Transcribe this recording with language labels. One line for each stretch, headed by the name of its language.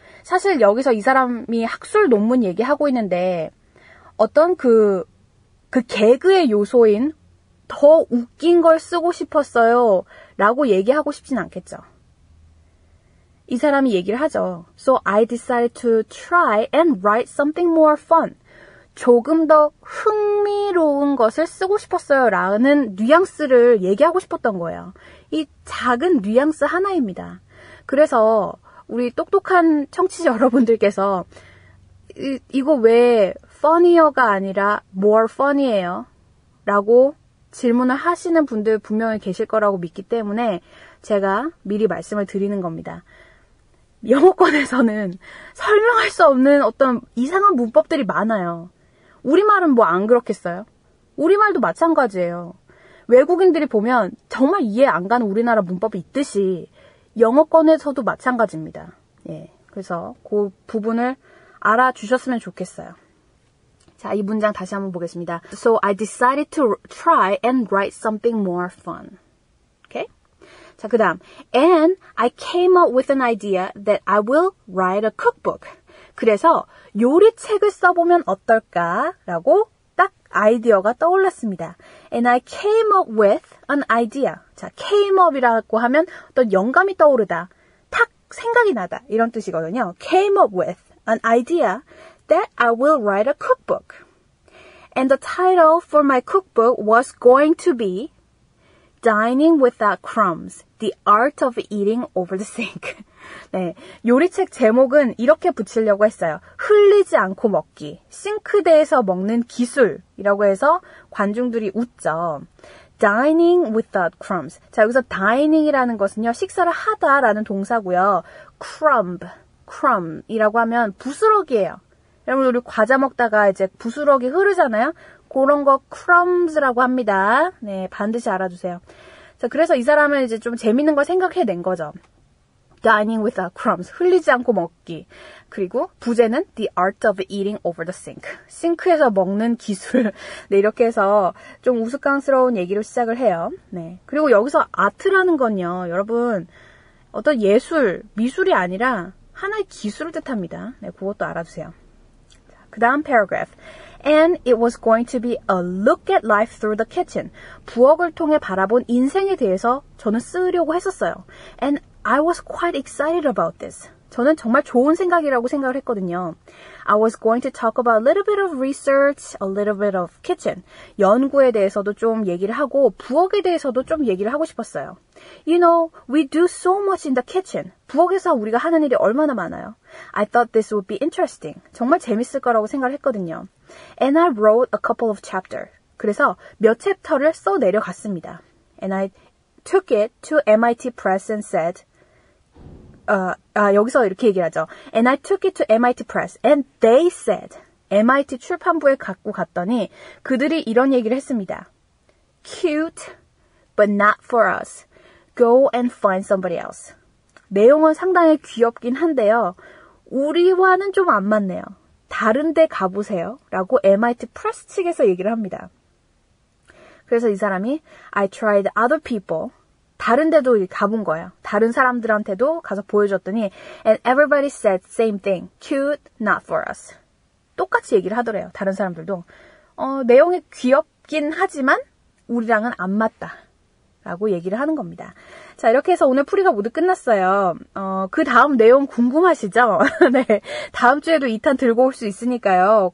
Korean: 사실 여기서 이 사람이 학술 논문 얘기하고 있는데 어떤 그 개그의 요소인 더 웃긴 걸 쓰고 싶었어요. 라고 얘기하고 싶진 않겠죠. 이 사람이 얘기를 하죠.
English: So I decided to try and write something more fun.
Korean: 조금 더 흥미로운 것을 쓰고 싶었어요. 라는 뉘앙스를 얘기하고 싶었던 거예요. 이 작은 뉘앙스 하나입니다. 그래서 우리 똑똑한 청취자 여러분들께서 이거 왜 funnyer가 아니라 more fun이에요? 라고 질문을 하시는 분들 분명히 계실 거라고 믿기 때문에 제가 미리 말씀을 드리는 겁니다. 영어권에서는 설명할 수 없는 어떤 이상한 문법들이 많아요. 우리말은 뭐 안 그렇겠어요? 우리말도 마찬가지예요. 외국인들이 보면 정말 이해 안 가는 우리나라 문법이 있듯이 영어권에서도 마찬가지입니다. 예, 그래서 그 부분을 알아주셨으면 좋겠어요. 자, 이 문장 다시 한번 보겠습니다.
English: So I decided to try and write something more fun.
Korean: Okay? 자, 그 다음.
English: And I came up with an idea that I will write a cookbook.
Korean: 그래서 요리책을 써보면 어떨까라고 딱 아이디어가 떠올랐습니다.
English: And I came up with an idea.
Korean: 자, came up이라고 하면 어떤 영감이 떠오르다. 탁 생각이 나다. 이런 뜻이거든요.
English: Came up with an idea that I will write a cookbook. And the title for my cookbook was going to be Dining Without Crumbs, The Art of Eating Over the Sink.
Korean: 네, 요리책 제목은 이렇게 붙이려고 했어요. 흘리지 않고 먹기, 싱크대에서 먹는 기술이라고 해서 관중들이 웃죠.
English: Dining without crumbs.
Korean: 자, 여기서 dining이라는 것은요, 식사를 하다라는 동사고요. crumb이라고 하면 부스러기예요. 여러분, 우리 과자 먹다가 이제 부스러기 흐르잖아요. 그런 거 crumbs라고 합니다. 네, 반드시 알아두세요. 자, 그래서 이 사람은 이제 좀 재밌는 걸 생각해낸 거죠.
English: dining without crumbs,
Korean: 흘리지 않고 먹기. 그리고 부제는
English: the art of eating over the sink,
Korean: 싱크에서 먹는 기술. 네, 이렇게 해서 좀 우스꽝스러운 얘기로 시작을 해요. 네, 그리고 여기서 아트라는 건요, 여러분 어떤 예술, 미술이 아니라 하나의 기술을 뜻합니다. 네, 그것도 알아두세요. 그 다음 paragraph.
English: And it was going to be a look at life through the kitchen.
Korean: 부엌을 통해 바라본 인생에 대해서 저는 쓰려고 했었어요.
English: And I was quite excited about this.
Korean: 저는 정말 좋은 생각이라고 생각을 했거든요.
English: I was going to talk about a little bit of research, a little bit of kitchen.
Korean: 연구에 대해서도 좀 얘기를 하고 부엌에 대해서도 좀 얘기를 하고 싶었어요.
English: You know, we do so much in the kitchen.
Korean: 부엌에서 우리가 하는 일이 얼마나 많아요.
English: I thought this would be interesting.
Korean: 정말 재밌을 거라고 생각을 했거든요.
English: And I wrote a couple of chapters.
Korean: 그래서 몇 챕터를 써 내려갔습니다.
English: And I took it to MIT Press and said,
Korean: 여기서 이렇게 얘기를 하죠.
English: And I took it to MIT Press and they said,
Korean: MIT 출판부에 갖고 갔더니 그들이 이런 얘기를 했습니다.
English: Cute, but not for us. Go and find somebody else.
Korean: 내용은 상당히 귀엽긴 한데요. 우리와는 좀 안 맞네요. 다른 데 가보세요. 라고 MIT Press 측에서 얘기를 합니다. 그래서 이 사람이
English: I tried other people.
Korean: 다른 데도 가본 거예요. 다른 사람들한테도 가서 보여줬더니
English: And everybody said same thing. Cute, not for us.
Korean: 똑같이 얘기를 하더래요. 다른 사람들도. 내용이 귀엽긴 하지만 우리랑은 안 맞다. 라고 얘기를 하는 겁니다. 자, 이렇게 해서 오늘 풀이가 모두 끝났어요. 그 다음 내용 궁금하시죠? 네. 다음 주에도 2탄 들고 올 수 있으니까요.